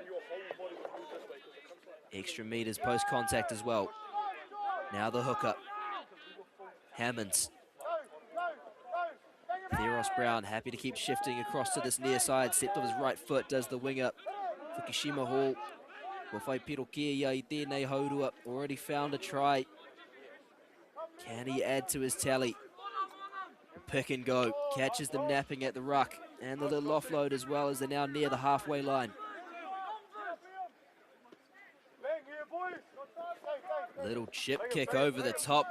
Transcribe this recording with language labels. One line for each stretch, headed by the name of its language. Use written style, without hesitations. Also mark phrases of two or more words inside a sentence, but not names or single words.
English: Extra metres post-contact as well. Now the hookup. Hammonds. Theros Brown happy to keep shifting across to this near side. Stepped off his right foot, does the winger. Fukushima Hall.
Māori: Whai Pirokia I tēnei haurua.
English: Already found a try. Can he add to his tally? Pick and go. Catches them napping at the ruck. And the little offload as well as they're now near the halfway line. Little chip kick over the top.